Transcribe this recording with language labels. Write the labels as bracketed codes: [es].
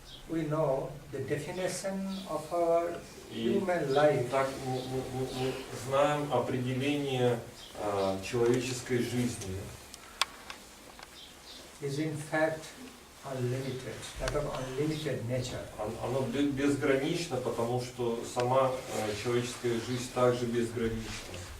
[en] We know the definition of our [ru] И [en] human life [ru] так мы знаем определение человеческой жизни. [en] is in fact unlimited, that of unlimited nature. [ru] Оно безгранично, потому что сама человеческая жизнь также безгранична.